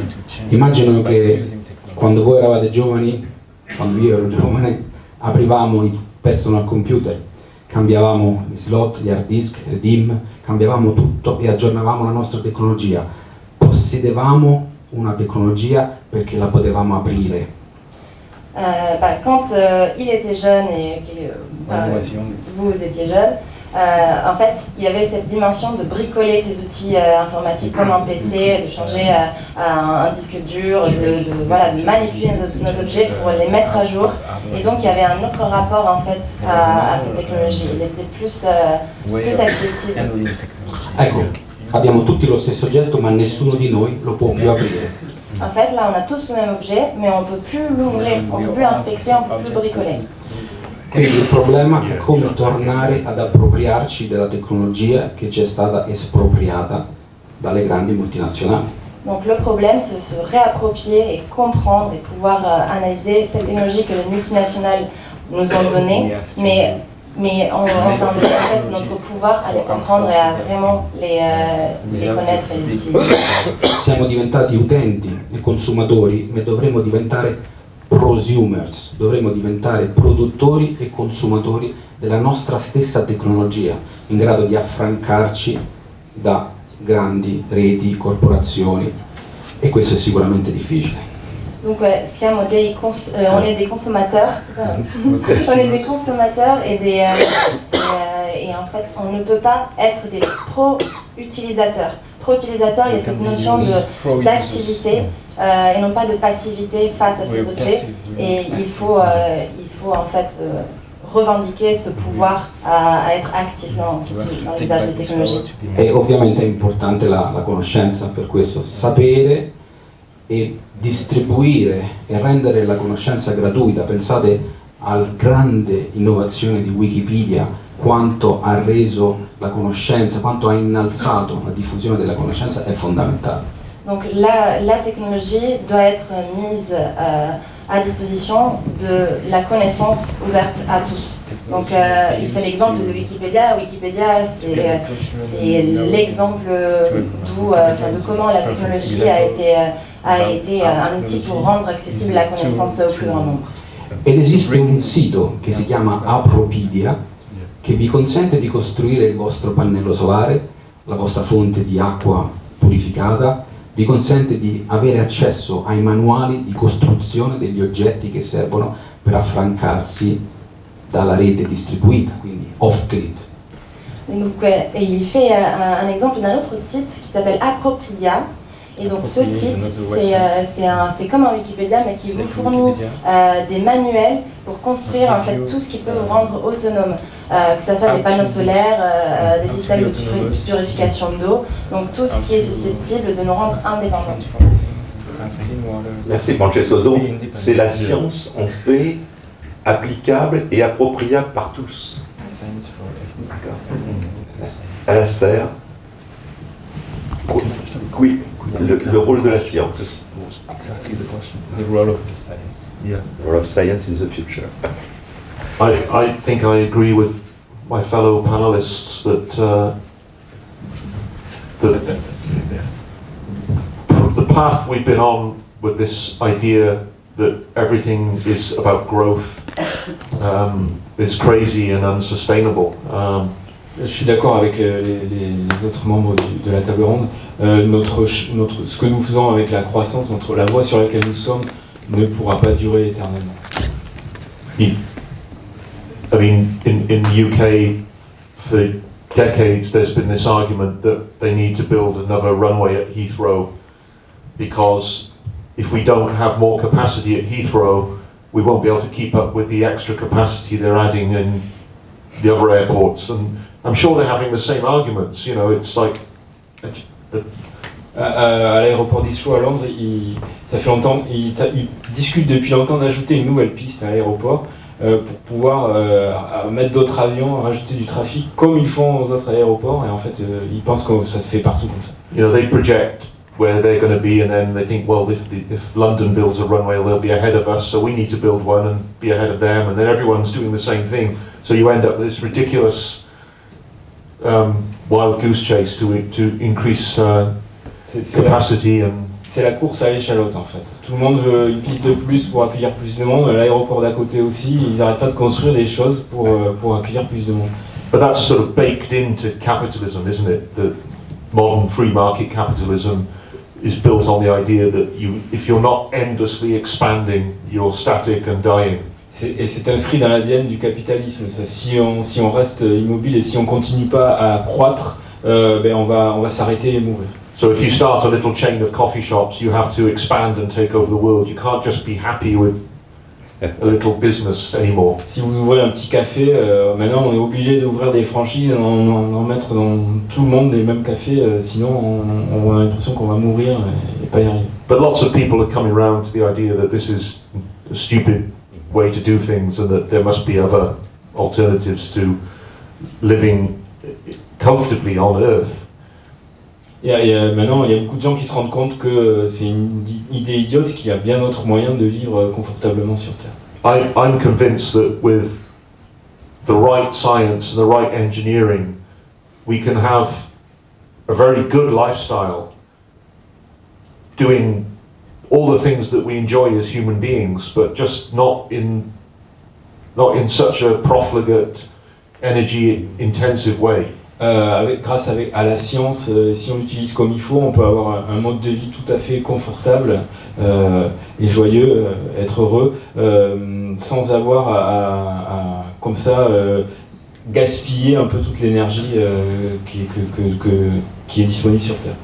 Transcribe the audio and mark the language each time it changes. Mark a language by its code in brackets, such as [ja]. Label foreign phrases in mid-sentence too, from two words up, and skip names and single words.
[it] Immagino che quando voi eravate giovani, quando io ero giovane, aprivamo i [en] personal computer [it] cambiavamo gli slot, gli [en] hard disk, [it] le DIMM, cambiavamo tutto e aggiornavamo la nostra tecnologia. Possedevamo una tecnologia perché la potevamo aprire. [fr] Quand il était jeune et que vous étiez jeune, en fait, il y avait cette dimension de bricoler ces outils informatiques comme un PC, de changer un disque dur, de manipuler nos objets pour les mettre à jour. Et donc, il y avait un autre rapport en fait à cette technologie. Il était plus accessible. [it] Ecco, abbiamo tutti lo stesso oggetto, ma nessuno di noi lo può più aprire. [fr] En fait, là, on a tous le même objet, mais on ne peut plus l'ouvrir, on ne peut plus inspecter, on ne peut plus bricoler. [it] Quindi il problema è come tornare ad appropriarci della tecnologia che ci è stata espropriata dalle grandi multinazionali. [fr] Donc le problème, c'est de se réapproprier et comprendre et pouvoir analyser cette technologie que les multinationales nous ont donnée, mais en termes de fait, notre pouvoir à les comprendre et à vraiment les connaître et les utiliser. [it] Siamo diventati utenti e consumatori, ma dovremmo diventare prosumers, dovremmo diventare produttori e consumatori della nostra stessa tecnologia, in grado di affrancarci da grandi reti, corporazioni, e questo è sicuramente difficile. [fr] Donc on est des consommateurs, on est des consommateurs et en fait on ne peut pas être des pro-utilisateurs. Pro-utilisateurs, il y a cette notion d'activité et non pas de passivité face à cet objet, et il faut en fait revendiquer ce pouvoir à être actif dans l'usage des technologies. [it] E ovviamente è importante la conoscenza, per questo sapere e distribuire e rendere la conoscenza gratuita. Pensate alla grande innovazione di Wikipedia, quanto ha reso la conoscenza, quanto ha innalzato la diffusione della conoscenza, è fondamentale. [fr] Donc la technologie doit être mise à disposition de la connaissance ouverte à tous. Donc il fait l'exemple de Wikipédia. Wikipédia, c'est l'exemple de comment la technologie a été un outil pour rendre accessible la connaissance au plus grand nombre. [it] Ed esiste un sito che si chiama Apropedia, che vi consente di costruire il vostro pannello solare, la vostra fonte di acqua purificata, vi consente di avere accesso ai manuali di costruzione degli oggetti che servono per affrancarsi dalla rete distribuita, quindi off-grid. [fr] Donc, et il fait un exemple d'un autre site qui s'appelle Apropedia. Et donc ce site, c'est comme un Wikipédia, mais qui vous fournit des manuels pour construire en fait tout ce qui peut vous rendre autonome, que ce soit des panneaux solaires, des systèmes de purification d'eau, donc tout ce qui est susceptible de nous rendre indépendants. Merci Francesco. Donc c'est la science en fait applicable et appropriable par tous. Alastair. Oui, le rôle de la science. [en] Exactly the question. The role of the science. Yeah, the role of science in the future. I think I agree with my fellow panelists that the path we've been on with this idea that everything is about growth is crazy and unsustainable. [fr] Je suis d'accord avec les autres membres de la table ronde. Ce que nous faisons avec la croissance, la voie sur laquelle nous sommes, ne pourra pas durer éternellement. [en] I mean, in the UK, for decades, there's been this argument that they need to build another runway at Heathrow because if we don't have more capacity at Heathrow, we won't be able to keep up with the extra capacity they're adding in the other airports. And I'm sure they're having the same arguments, you know, it's like... [fr] À l'aéroport d'Heathrow à Londres, ça fait longtemps, ils discutent depuis longtemps d'ajouter une nouvelle piste à l'aéroport pour pouvoir mettre d'autres avions, rajouter du trafic comme ils font aux autres aéroports, et en fait ils pensent que ça se fait partout comme ça. [en] You know, they project where they're going to be and then they think, well, if London builds a runway, they'll be ahead of us, so we need to build one and be ahead of them, and then everyone's doing the same thing, so you end up with this ridiculous wild goose chase to increase capacity and [fr] c'est la course à l'échalote en fait. Tout le monde veut une piste de plus pour accueillir plus de monde, l'aéroport d'à côté aussi, ils n'arrêtent pas de construire des choses pour accueillir plus de monde. [en] But that's sort of baked into capitalism, isn't it? The modern free market capitalism is built on the idea that if you're not endlessly expanding, you're static and dying. [fr] Et c'est inscrit dans l'ADN du capitalisme. Ça. Si on reste immobile et si on continue pas à croître, on va s'arrêter et mourir. [en] So if you start a little chain of coffee shops, you have to expand and take over the world. You can't just be happy with a little business anymore. [fr] Si vous ouvrez un petit café, maintenant on est obligé d'ouvrir des franchises, d'en mettre dans tout le monde les mêmes cafés, sinon on a l'impression qu'on va mourir et pas y arriver. [en] But lots of people are coming around to the idea that this is a stupid way to do things and that there must be other alternatives to living comfortably on Earth. [fr] Maintenant, il y a beaucoup de gens qui se rendent compte que c'est une idée idiote, qu'il y a bien d'autres moyens de vivre confortablement sur Terre. [en] I'm convinced that with the right science and the right engineering, we can have a very good lifestyle doing all the things that we enjoy as human beings, but just not in such a profligate, energy-intensive way. [fr] Grâce à la science, si on l'utilise comme il faut, on peut avoir un mode de vie tout à fait confortable et joyeux, être heureux, sans avoir à comme ça gaspiller un peu toute l'énergie qui est disponible sur Terre.